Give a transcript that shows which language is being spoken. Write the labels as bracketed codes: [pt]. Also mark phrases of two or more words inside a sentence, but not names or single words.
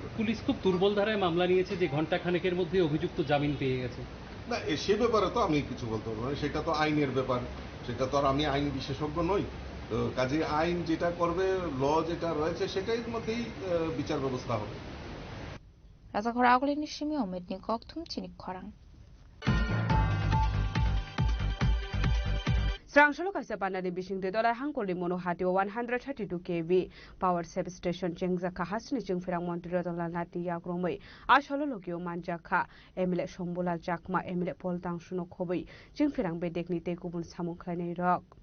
[bn] পুলিশ খুব দুর্বল ধারায় মামলা নিয়েছে যে ঘন্টা খানেকের মধ্যে অভিযুক্ত জামিন পেয়ে গেছে। না সে ব্যাপারে তো আমি কিছু বলতে পারবো না, সেটা তো আইনের ব্যাপার, সেটা তো আর আমি আইন বিশেষজ্ঞ নই। তো কাজে আইন যেটা করবে, ল যেটা রয়েছে সেটাই মধ্যেই বিচার ব্যবস্থা হবে। [trp] রাজাঘর আগলিনি সিমি অমিতনি ককথুম চিনি খরাং Srangshalo kaisa panani bishing de dollar hangkoli mono hatio 132 kV [en] power substation [trp] chengzakha hasni chengfirang montiro dollar lati yakromoi asholo lokio manjakha emile sombola jakma emile poltang suno khoboi chengfirang bedekni te kubun samukhlani rok